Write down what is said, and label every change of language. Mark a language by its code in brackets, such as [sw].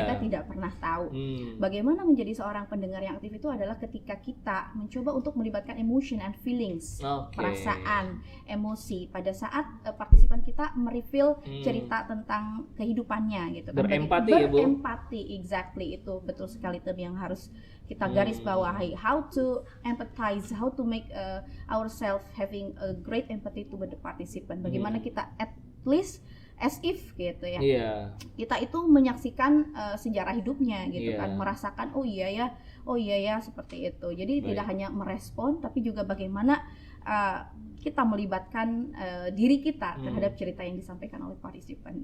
[id] Kita tidak pernah tahu. Bagaimana menjadi seorang pendengar yang aktif itu adalah ketika kita mencoba untuk melibatkan [en] emotion and feelings, [id] perasaan, emosi pada saat partisipan kita mereveal cerita tentang kehidupannya gitu kan. Berempati, exactly, itu betul sekali term yang harus kita garis bawahi. [en] How to empathize, how to make ourselves having a great empathy to the participant. [id] Bagaimana kita [en] at least as if [id] gitu ya. Kita itu menyaksikan sejarah hidupnya gitu kan, merasakan oh iya ya seperti itu. Jadi tidak hanya merespon tapi juga bagaimana kita melibatkan diri kita terhadap cerita yang disampaikan oleh partisipan.